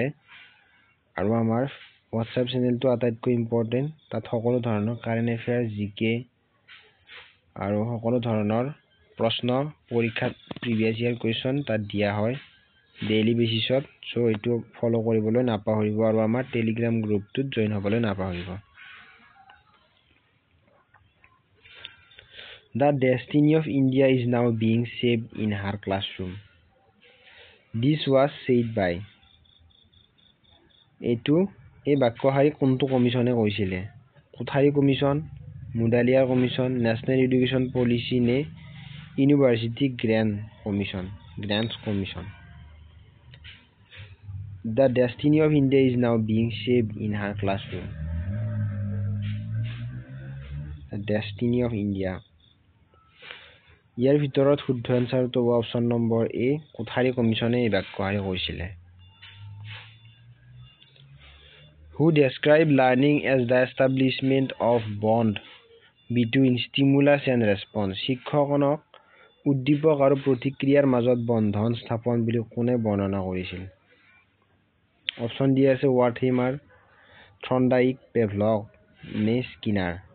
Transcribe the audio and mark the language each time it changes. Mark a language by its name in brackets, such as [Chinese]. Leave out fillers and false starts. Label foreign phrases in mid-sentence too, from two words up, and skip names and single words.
[Assamese] আৰু আমাৰ হোৱাটছআপ চেনেলটো আটাইতকৈ ইম্পৰ্টেণ্ট, তাত সকলো ধৰণৰ [English] current affairs, GK [Assamese] আৰু সকলো ধৰণৰ প্ৰশ্ন, পৰীক্ষাত [English] previous year question [Assamese] তাত দিয়া হয় ডেইলি বেচিছত। চ' এইটো ফ'ল' কৰিবলৈ নাপাহৰিব আৰু আমাৰ টেলিগ্ৰাম গ্ৰুপটোত জইন হ'বলৈ নাপাহৰিব। [English] The destiny of India is now being shaped in her classroom. This was said by. [Assamese] এই বাক্যশাৰী কোনটো কমিশ্যনে কৈছিলে? কোঠাৰী কমিশ্যন, মুডালিয়াৰ কমিশ্যন, নেশ্যনেল এডুকেশ্যন পলিচি নে University Grants Commission. [English] The destiny of India is now being shaped in her classroom. The destiny of India. [Assamese] ইয়াৰ ভিতৰত শুদ্ধ এনসাৰটো হ'ব [English] option number A [Assamese] কোঠাৰী কমিছনে এই বাক্যশাৰী কৈছিলে [English] Who describe learning as the establishment of bond between stimulus and response [Assamese] শিক্ষকনক উদ্দীপক আৰু প্ৰতিক্ৰিয়াৰ মাজত বন্ধন স্থাপন বুলি কোনে বৰ্ণনা কৰিছিল [English] option D [Assamese] আছে ৱাৰ্থিমাৰ থ্ৰণ্ডাইক পেভলক নে স্কিনাৰ